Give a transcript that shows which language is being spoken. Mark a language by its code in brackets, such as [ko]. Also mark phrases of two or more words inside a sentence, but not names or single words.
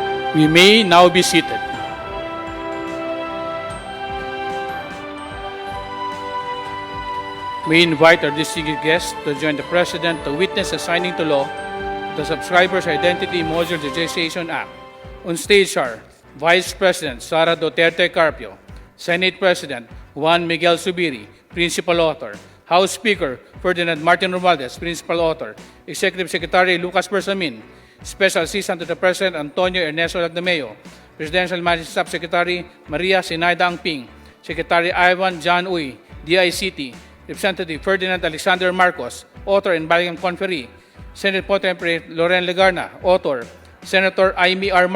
[en] We may now be seated. We invite our distinguished guests to join the President to witness the signing to law the Subscribers Identity Module Digitization Act. On stage are Vice President Sara Duterte Carpio, Senate President Juan Miguel Zubiri, Principal Author, House Speaker Ferdinand Martin Romualdez, Principal Author, Executive Secretary Lucas Bersamin, Special Assistant to the President Antonio Ernesto Lagdameo, Presidential Managing Staff Secretary Maria Sinaida Angping, Secretary Ivan John Uy, DICT, Representative Ferdinand Alexander Marcos, Author and Baligang Conferee, Senate Pro Tempore Loren Legarna, Author, Senator Amy R.